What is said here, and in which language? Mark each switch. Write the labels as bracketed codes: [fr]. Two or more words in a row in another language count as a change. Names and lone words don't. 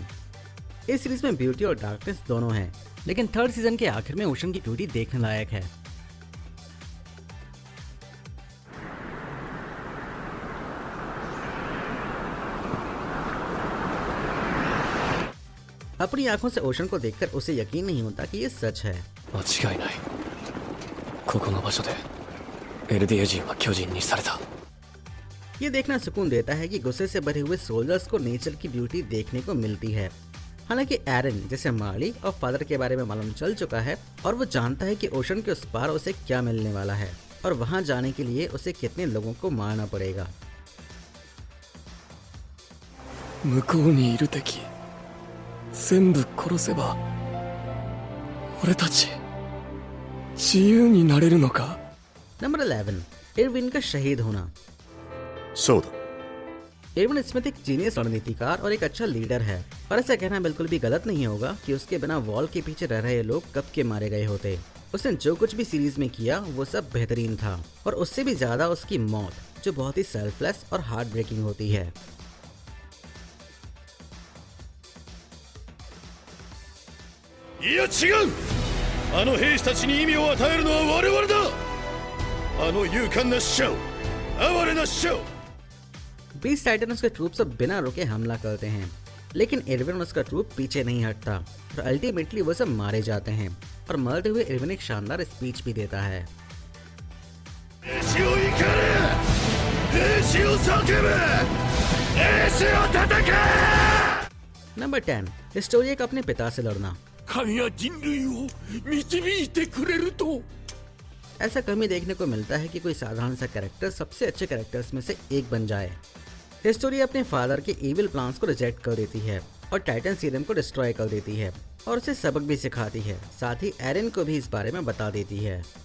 [hi] इस सीरीज में ब्यूटी और डार्कनेस दोनों हैं, लेकिन [en] third season [hi] के आखिर में ओशन की ब्यूटी देखने लायक है। अपनी आंखों से ओशन को देखकर उसे यकीन नहीं होता कि ये सच है। [ja] 間違いない。ここの場所でエルディア人は巨人にされた。 [hi] ये देखना सुकून देता है कि गुस्से से भरे हुए सोल्जर्स को नेचर की ब्यूटी देखने को मिलती है। हालांकि एरन जैसे माली और फादर के बारे में मालूम चल चुका है और वो जानता है कि ओशन के उस पार उसे क्या मिलने वाला है और वहां जाने के लिए उसे कितने लोगों को मारना पड़ेगा। [ja] 向こうにいる敵全部殺せば俺たち自由になれるのか。 [hi] नंबर 11 इरविन का शहीद होना। [ja] そうだ [hi] इरविन स्मिथ एक जीनियस रणनीतिकार और एक अच्छा लीडर है, और ऐसा कहना बिल्कुल भी गलत नहीं होगा कि उसके बिना वॉल के पीछे रह रहे लोग कब के मारे गए होते। उसने जो कुछ भी सीरीज में किया वो सब बेहतरीन था, और उससे भी ज्यादा उसकी मौत जो बहुत ही सेल्फलेस और [en] heart breaking [hi] होती है। [ja] いや違う、あの兵士たちに意味を与えるのは我々だ。あの勇敢な死者を、哀れな死者を。 [hi] बीस्ट टाइटन उसके ट्रूप से बिना रुके हमला करते हैं, लेकिन इरविन उसका ट्रूप पीछे नहीं हटता और अल्टीमेटली वो सब मारे जाते हैं। और मरते हुए इरविन एक शानदार स्पीच भी देता है। [ja] 兵士を怒れ、兵士を叫べ、兵士を叩け。 [hi] नंबर 10 हिस्टोरिया का अपने पिता से लड़ना। [ja] 神は人類を導いてくれると [hi] ऐसा कम ही देखने को मिलता है कि कोई साधारण सा कैरेक्टर सबसे अच्छे कैरेक्टर्स में से एक बन जाए। हिस्टोरिया अपने फादर के [en] evil plans [hi] को रिजेक्ट कर देती है और [en] titan serum [hi] को डिस्ट्रॉय कर देती है और उसे सबक भी सिखाती है, साथ ही एरन को भी इस बारे में बता देती है।